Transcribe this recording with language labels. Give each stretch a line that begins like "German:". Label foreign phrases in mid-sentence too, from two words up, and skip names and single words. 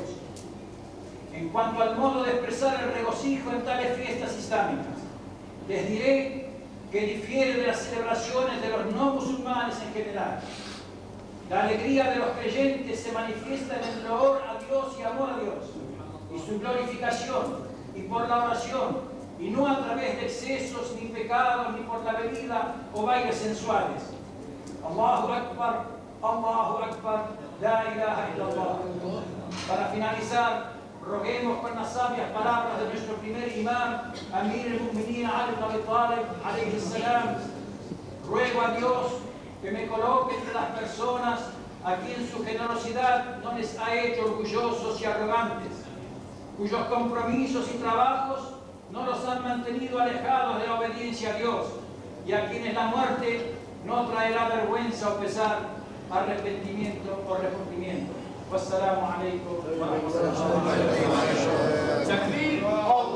Spanish: En cuanto al modo de expresar el regocijo en tales fiestas islámicas, les diré que difiere de las celebraciones de los no musulmanes en general. La alegría de los creyentes se manifiesta en el loor a Dios y amor a Dios, y su glorificación, y por la oración, y no a través de excesos, ni pecados, ni por la bebida o bailes sensuales.
Arabic: الله أكبر، الله أكبر، لا إله إلا الله.
Spanish: Para finalizar, roguemos con las sabias palabras de nuestro primer imán,
Arabic: أمير المؤمنين علي بن أبي طالب، عليه السلام.
Spanish: Ruego a Dios que me coloque entre las personas a quien su generosidad no les ha hecho orgullosos y arrogantes, cuyos compromisos y trabajos no los han mantenido alejados de la obediencia a Dios, y a quienes la muerte no traerá vergüenza o pesar, arrepentimiento o remordimiento.
Arabic: والسلام عليكم ورحمة الله وبركاته.